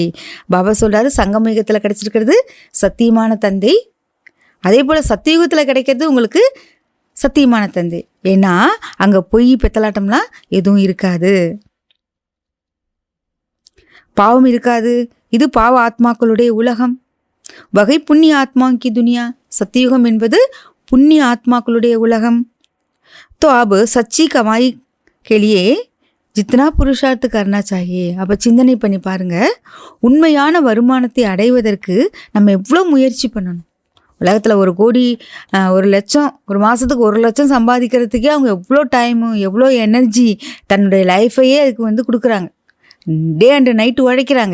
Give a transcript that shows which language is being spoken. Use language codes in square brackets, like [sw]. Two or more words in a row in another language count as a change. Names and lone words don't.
[ta] பாபா சொல்கிறாரு, சங்கமயுகத்தில் கிடைச்சிருக்கிறது சத்தியமான தந்தை, அதே போல் சத்தியுகத்தில் கிடைக்கிறது உங்களுக்கு சத்தியமான தந்தை. ஏன்னா அங்கே பொய் பெத்தலாட்டம்லாம் எதுவும் இருக்காது, பாவம் இருக்காது. இது பாவ ஆத்மாக்களுடைய உலகம். வகை [hi] पुण्य आत्माकी दुनिया. [ta] சத்தியுகம் என்பது புண்ணிய ஆத்மாக்களுடைய உலகம். [hi] तो अब सच्ची कमाई के लिए जितना पुरुषार्थ करना चाहिए. [ta] அப்போ சிந்தனை பண்ணி பாருங்கள், உண்மையான வருமானத்தை அடைவதற்கு நம்ம எவ்வளோ முயற்சி பண்ணணும். உலகத்தில் 1 கோடி 1 லட்சம் ஒரு மாதத்துக்கு 1 லட்சம் சம்பாதிக்கிறதுக்கே அவங்க எவ்வளோ டைமு எவ்வளோ எனர்ஜி தன்னுடைய லைஃபையே அதுக்கு கொடுக்குறாங்க. [en] day and night [ta] உழைக்கிறாங்க.